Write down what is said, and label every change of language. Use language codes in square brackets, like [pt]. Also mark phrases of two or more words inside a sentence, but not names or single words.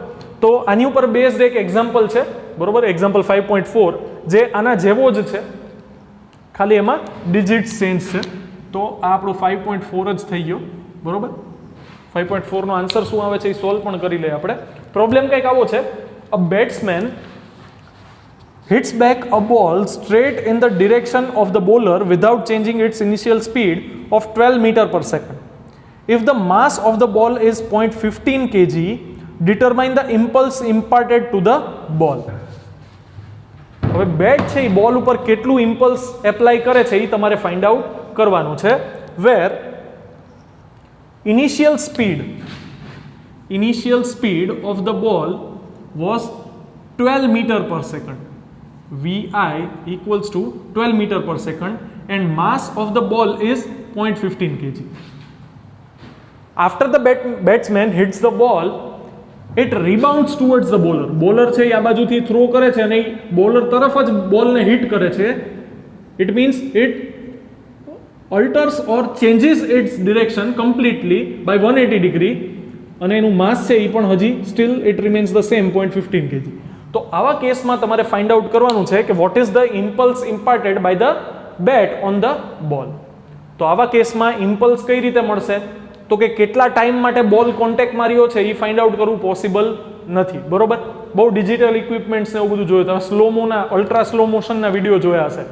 [gu] તો આની ઉપર બેઝડ એક એક્ઝામ્પલ છે, બરોબર, એક્ઝામ્પલ 5.4, જે આના જેવો જ છે, ખાલી એમાં [en] digits change [gu] છે. તો આ આપણો 5.4 જ થઈ ગયો, બરોબર. 5.4 નો આન્સર શું આવે છે એ સોલ્વ પણ કરી લઈએ આપણે. પ્રોબ્લેમ કંઈક આવો છે, [en] a batsman hits back a ball straight in the direction of the bowler without changing its initial speed of 12 meter per second. If the mass of the ball is 0.15 kg, determine the impulse imparted to the ball. [gu] હવે બેટ છે એ બોલ ઉપર કેટલું [en] impulse apply [gu] કરે છે એ તમારે [en] find out [gu] કરવાનું છે. [en] વેર initial speed of the ball was 12 meter per second. Vi equals to 12 meter per second and mass of the ball is 0.15 kg. After the batsman hits the ball, it rebounds towards the bowler. [gu] Bowler છે આ બાજુથી થ્રો કરે છે અને બોલર તરફ જ બોલને હિટ કરે છે. [en] It means it alters or changes its direction completely by 180 degree [gu] અને એનું માસ છે એ પણ હજી [en] still it remains the same 0.15 kg. [gu] તો આવા કેસમાં તમારે [en] find out [gu] કરવાનું છે કે [en] what is the impulse imparted by the bat on the ball. [gu] તો આવા કેસમાં ઇમ્પલ્સ કઈ રીતે મળશે? તો કે કેટલા ટાઈમ માટે બોલ કોન્ટેક્ટ માર્યો છે એ [en] find out [gu] કરવું પોસિબલ નથી, બરોબર. બહુ [en] digital equipments [gu] ને એવું બધું જોયું, તમે સ્લોમોના [en] ultra slow motion [gu] વિડીયો જોયા હશે.